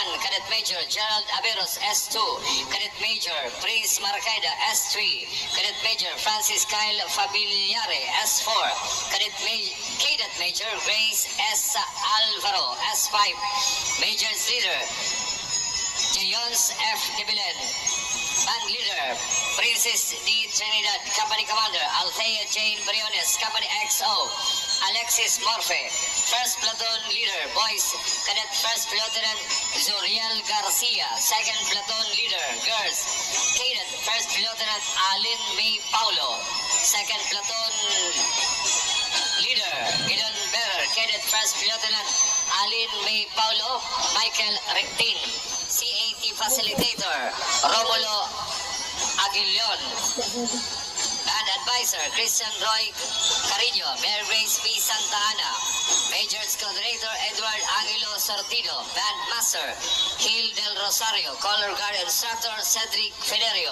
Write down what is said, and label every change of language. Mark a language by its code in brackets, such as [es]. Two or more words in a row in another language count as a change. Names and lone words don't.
[en] Cadet Major Gerald Averos, S2. Cadet Major Prince Marcaida, S3. Cadet Major Francis Kyle Fabiliare, S4. Cadet Major Grace S. Alvaro, S5. Major's Leader Jayons F. Dibilen. Band Leader Princess D. Trinidad. Company Commander Althea Jane Briones, Company XO Alexis Morfe. First Platoon Leader Boys Cadet First Lieutenant Zuriel Garcia. Second Platoon Leader Girls Cadet First Lieutenant Alin May Paulo. Second Platoon Leader Gideon Bearer. Cadet First Lieutenant Alin May Paulo. Michael Rectin. CAT Facilitator Romulo Aguilion. Band Advisor Christian Roy Carino. Mayor Grace P. Santa Ana. Major's Coordinator Edward Angelo Sortido. Band Master Gil Del Rosario. Color Guard Instructor Cedric Federio.